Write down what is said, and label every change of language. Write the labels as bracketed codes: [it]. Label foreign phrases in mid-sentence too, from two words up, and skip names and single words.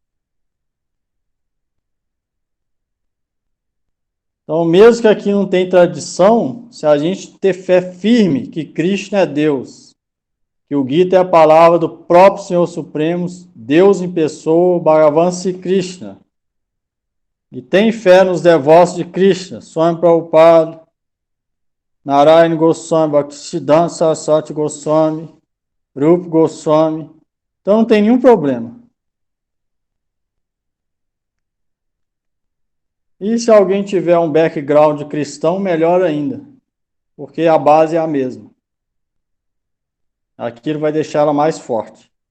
[pt] Então, mesmo que aqui não tem tradição, se a gente ter fé firme que Cristo é Deus, que o Gita é a palavra do próprio Senhor Supremo, Deus em pessoa, Bhagavan Sri Krishna, e tem fé nos devotos de Krishna, Swami Prabhupada, Narayana Goswami, Bhaktisiddhanta Saraswati Goswami, Rupa Goswami, então não tem nenhum problema. E se alguém tiver um background cristão, melhor ainda, porque a base é a mesma. Aquilo vai deixar ela mais forte.